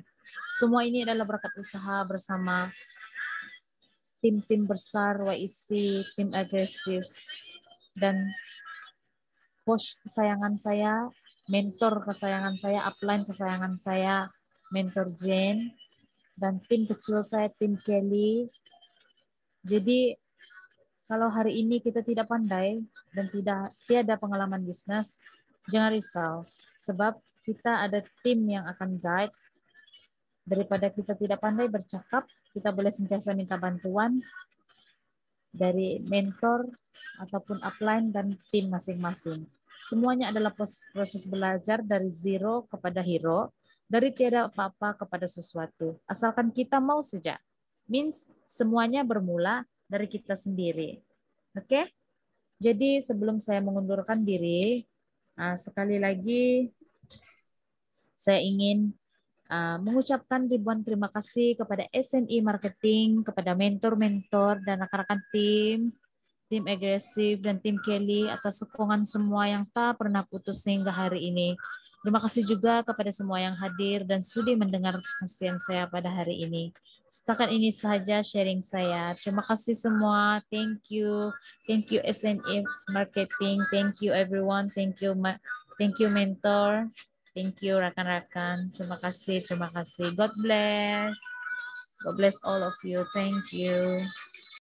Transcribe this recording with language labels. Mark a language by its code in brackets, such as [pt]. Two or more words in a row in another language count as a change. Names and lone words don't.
[ms] Semua ini adalah berkat usaha bersama tim-tim besar YEC, tim agresif, dan coach kesayangan saya, mentor kesayangan saya, upline kesayangan saya, mentor Jane, dan tim kecil saya, tim Kelly. Jadi kalau hari ini kita tidak pandai dan tiada pengalaman bisnis, jangan risau. Sebab kita ada tim yang akan guide. Daripada kita tidak pandai bercakap, kita boleh sentiasa minta bantuan dari mentor ataupun upline dan tim masing-masing. Semuanya adalah proses belajar dari zero kepada hero, dari tiada apa-apa kepada sesuatu. Asalkan kita mau saja. Means semuanya bermula dari kita sendiri. Oke? Jadi sebelum saya mengundurkan diri, sekali lagi saya ingin mengucapkan ribuan terima kasih kepada SNI Marketing, kepada mentor-mentor dan rekan-rekan tim agresif dan tim Kelly atas sokongan semua yang tak pernah putus sehingga hari ini. Terima kasih juga kepada semua yang hadir dan sudi mendengar kasihan saya pada hari ini. Setakat ini saja sharing saya. Terima kasih semua. [en] Thank you. Thank you SNI Marketing. Thank you everyone. Thank you mentor. Thank you rekan-rekan. [ms] Terima kasih, terima kasih. [en] God bless. God bless all of you. Thank you.